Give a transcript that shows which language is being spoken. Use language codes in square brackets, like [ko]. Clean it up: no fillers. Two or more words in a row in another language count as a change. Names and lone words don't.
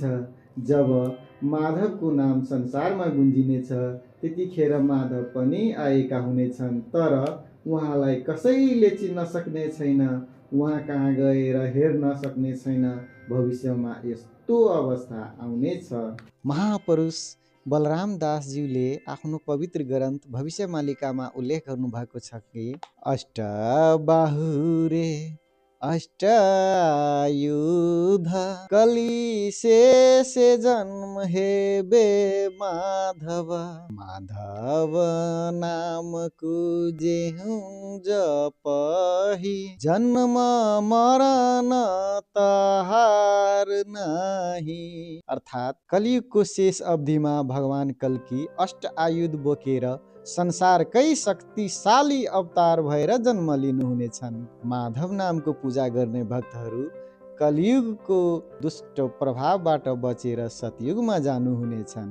[ne] जब माधवको नाम संसारमा गुन्जिनेछ त्यतिखेर माधव पनि आएका हुनेछन्, तर उहाँलाई कसैले चिन्न सक्ने छैन, उहाँ कहाँ गएर हेर्न सक्ने छैन। भविष्यमा यस्तो अवस्था आउनेछ। महापुरुष बलराम दासज्यूले आफ्नो पवित्र ग्रन्थ भविष्यमालिकामा उल्लेख गर्नुभएको छ कि [or] ଅଷ୍ଟବାହୁରେ ଅଷ୍ଟାୟୁଧ କଳିଶେଷେ ଜନ୍ମ ହେବେ ମାଧବ ମାଧବ ନାମ କୁଜେହୁ ଜପହି ଜନ୍ମ ମରଣ ତହାର ନାହିଁ। [ne] अर्थात् कलियुगको शेष अवधिमा भगवान कल्की अष्ट आयुध बोकेर संसारकै शक्तिशाली अवतार भएर जन्म लिनुहुनेछन्। माधव नामको पूजा गर्ने भक्तहरू कलियुगको दुष्ट प्रभावबाट बचेर सतयुगमा जानुहुनेछन्।